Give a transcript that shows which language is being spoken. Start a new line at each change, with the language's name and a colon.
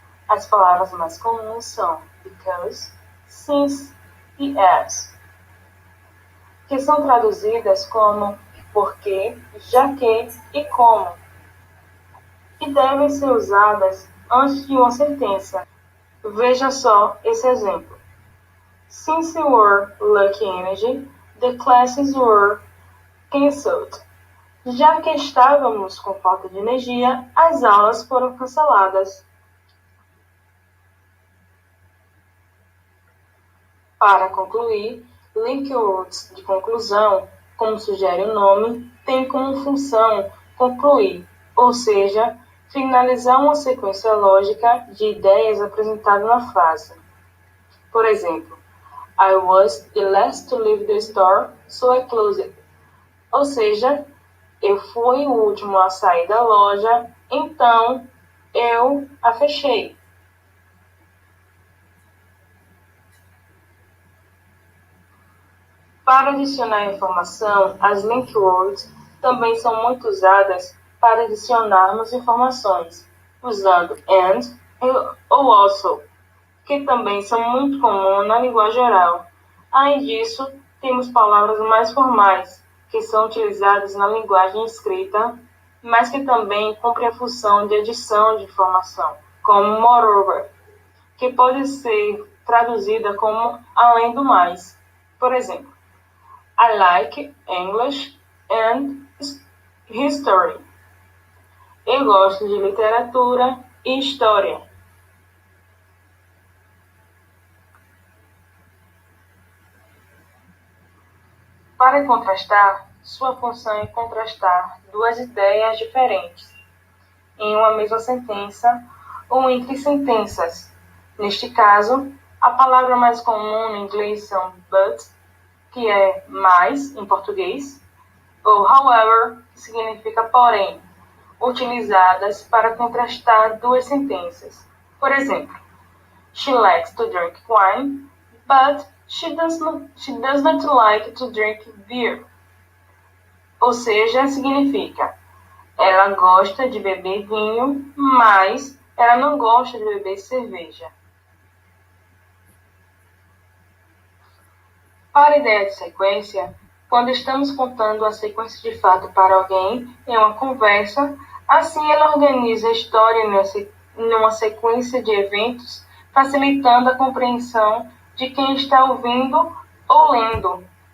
Portuguese: As palavras mais comuns são because, since e as, que são traduzidas como porque, já que e como, e devem ser usadas antes de uma sentença. Veja só esse exemplo.
English: Since we were lucky energy, the classes were cancelled.
Portuguese: Já que estávamos com falta de energia, as aulas foram canceladas. Para concluir, link words de conclusão, como sugere o nome, tem como função concluir, ou seja, finalizar uma sequência lógica de ideias apresentadas na frase. Por exemplo,
English: I was the last to leave the store, so I closed.
Portuguese: Ou seja, eu fui o último a sair da loja, então eu a fechei. Para adicionar informação, as link words também são muito usadas para adicionarmos informações, usando and ou also, que também são muito comuns na linguagem oral. Além disso, temos palavras mais formais, que são utilizadas na linguagem escrita, mas que também cumprem a função de adição de informação, como moreover, que pode ser traduzida como além do mais. Por exemplo,
English: I like English and history.
Portuguese: Eu gosto de literatura e história. Para contrastar, sua função é contrastar duas ideias diferentes em uma mesma sentença ou entre sentenças. Neste caso, a palavra mais comum no inglês são but, que é mais em português, ou however, que significa porém, utilizadas para contrastar duas sentenças. Por exemplo,
English: she likes to drink wine, but she does not like to drink beer.
Portuguese: Ou seja, significa ela gosta de beber vinho, mas ela não gosta de beber cerveja. Para a ideia de sequência, quando estamos contando a sequência de fato para alguém em uma conversa, assim ela organiza a história numa sequência de eventos, facilitando a compreensão de quem está ouvindo ou lendo.